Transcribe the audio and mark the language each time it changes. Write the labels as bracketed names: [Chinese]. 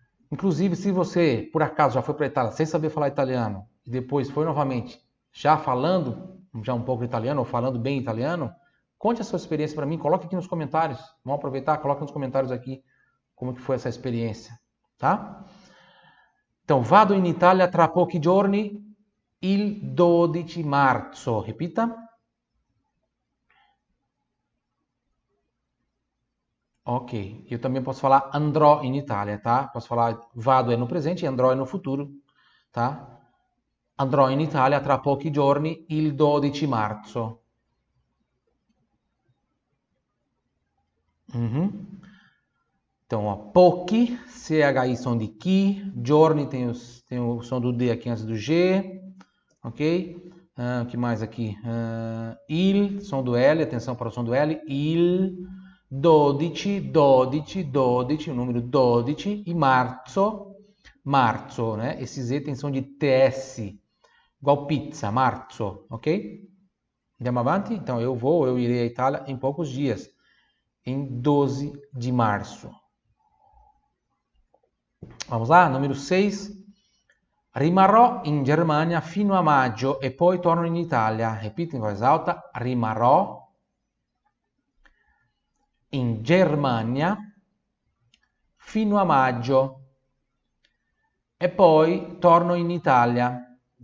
[Portuguese] Inclusive, se você, por acaso, já foi para a Itália sem saber falar italiano e depois foi novamente já falando já um pouco italiano ou falando bem italiano, conte a sua experiência para mim, coloque aqui nos comentários. Vamos aproveitar, coloque nos comentários aqui como que foi essa experiência, tá? [Italian] Então, vado in Italia tra pochi giorni, il 12 marzo. [Portuguese] Repita. Ok, eu também posso falar [Italian] andrò in Italia, [Portuguese] tá? Posso falar vado é no presente e andrò é no futuro, tá? [Italian] Andrò in Italia tra pochi giorni, il 12 marzo. [Portuguese] Então, ó, pochi, CHI som de chi, giorni tem o som do D aqui antes do G, ok? O que mais aqui? Il, som do L, atenção para o som do L, il, 12, 12, 12, o número 12, e marzo, né? Esse Z tem som de TS, igual pizza, marzo, ok? Andiamo avanti? Então, eu irei à Itália em poucos dias, em 12 de março. Vamos lá, número 6. [Italian] Rimarrò in Germania fino a maggio e poi torno in Italia. Repito in voce alta, rimarrò in Germania fino a maggio e poi torno in Italia.